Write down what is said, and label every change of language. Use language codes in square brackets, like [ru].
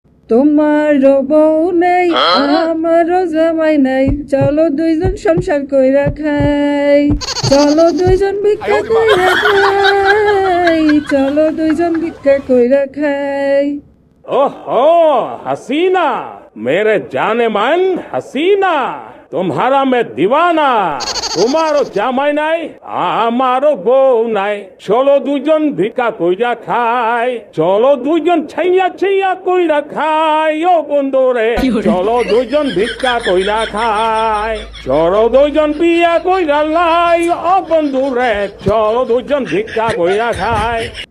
[bn] তোমারও বউ নেই আমারও জামাই নাই, চলো দুইজন সংসার কইরা খাই, চলো দুইজন ভিক্ষা কইরা খাই, চলো দুইজন ভিক্ষা কইরা খাই। [hi] ओहो हसीना, मेरे जाने मन हसीना, तुम्हारा मैं दीवाना। [bn] তোমারও জামাই নাই আমারও বউ নাই, চলো দুজন ভিক্ষা কইরা খাই, চলো দুজন ছাইয়া ছাইয়া কইরা খাই ও বন্ধু রে, চলো দুজন ভিক্ষা কইরা খাই, চলো দুজন বিয়া কইরা লাই ও বন্ধু রে, চলো দুজন ভিক্ষা কইরা খাই।